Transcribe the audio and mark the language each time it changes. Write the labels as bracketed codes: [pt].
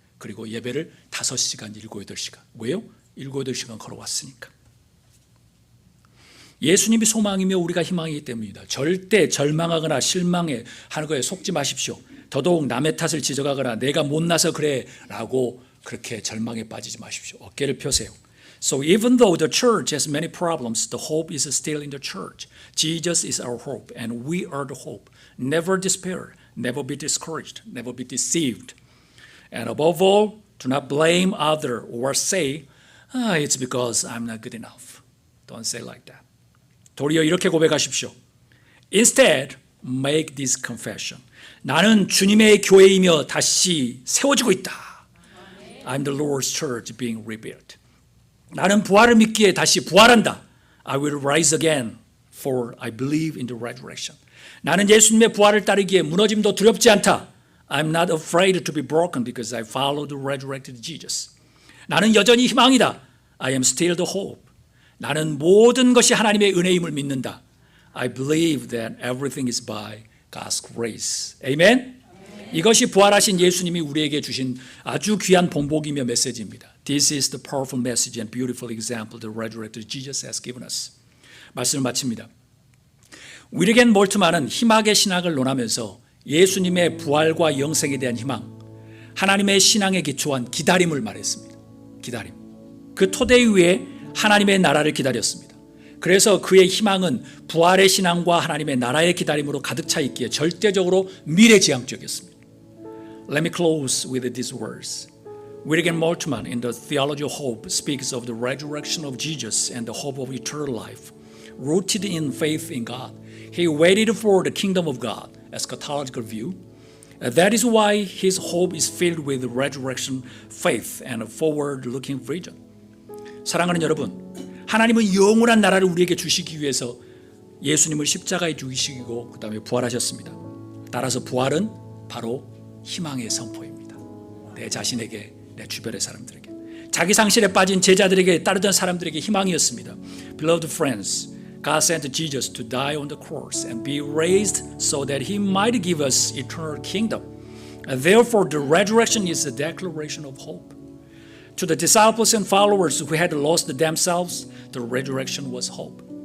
[ko] 그리고 예배를 5시간, 7, 8시간. 왜요? 7, 8시간 걸어왔으니까. 예수님이 소망이며 우리가 희망이기 때문입니다. 절대 절망하거나 실망하는 거에 속지 마십시오. 더더욱 남의 탓을 지적하거나 내가 못나서 그래 라고 그렇게 절망에 빠지지 마십시오. 어깨를 펴세요. [en] So even though the church has many problems, the hope is still in the church. Jesus is our hope and we are the hope. Never despair, never be discouraged, never be deceived. And above all, do not blame others or say, it's because I'm not good enough. Don't say like that. [ko] 도리어 이렇게 고백하십시오. [en] Instead, make this confession. [ko] 나는 주님의 교회이며 다시 세워지고 있다. [en] I'm the Lord's church being rebuilt. [ko] 나는 부활을 믿기에 다시 부활한다. [en] I will rise again for I believe in the resurrection. [ko] 나는 예수님의 부활을 따르기에 무너짐도 두렵지 않다. [en] I'm not afraid to be broken because I follow the resurrected Jesus. [ko] 나는 여전히 희망이다. [en] I am still the hope. [ko] 나는 모든 것이 하나님의 은혜임을 믿는다. [en] I believe that everything is by God's grace. Amen? [ko] 이것이 부활하신 예수님이 우리에게 주신 아주 귀한 본보기며 메시지입니다. [en] This is the powerful message and beautiful example the resurrected Jesus has given us. [ko] 말씀을 마칩니다. 위리겐 몰트만은 희망의 신학을 논하면서 예수님의 부활과 영생에 대한 희망, 하나님의 신앙에 기초한 기다림을 말했습니다. 기다림. 그 토대 위에 하나님의 나라를 기다렸습니다. 그래서 그의 희망은 부활의 신앙과 하나님의 나라의 기다림으로 가득 차 있기에 절대적으로 미래지향적이었습니다. [en] Let me close with these words. William Moltmann in the Theology of Hope speaks of the resurrection of Jesus and the hope of eternal life. Rooted in faith in God, he waited for the kingdom of God, eschatological view. That is why his hope is filled with resurrection faith and a forward-looking vision. [ko] 사랑하는 여러분, 하나님은 영원한 나라를 우리에게 주시기 위해서 예수님을 십자가에 죽이시고 그 다음에 부활하셨습니다. 따라서 부활은 바로 희망의 선포입니다. 내 자신에게, 내 주변의 사람들에게, 자기 상실에 빠진 제자들에게, 따르던 사람들에게 희망이었습니다. [en] Beloved friends, God sent Jesus to die on the cross and be raised so that he might give us eternal kingdom. And therefore, the resurrection is a declaration of hope. To the disciples and followers who had lost themselves, the resurrection was hope.